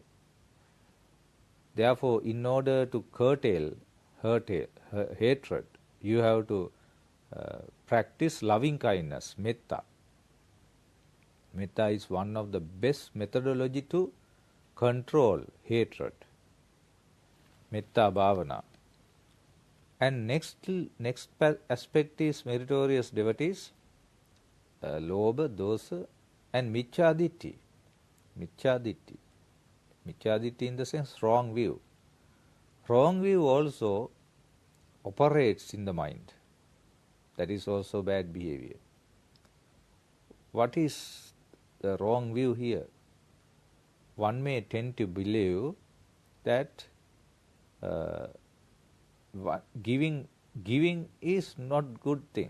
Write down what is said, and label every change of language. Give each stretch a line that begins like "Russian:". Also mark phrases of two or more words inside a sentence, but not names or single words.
English: Therefore, in order to curtail hatred, you have to practice loving kindness, metta. Metta is one of the best methodology to control hatred.
Pali: Metta bhavana.
English: And next aspect is meritorious devotees,
Pali: lobha, dosa, and micchaditti. Micchaditti.
English: Micchaditti in the sense wrong view. Wrong view also operates in the mind. That is also bad behavior. What is the wrong view here? One may tend to believe that giving is not good thing.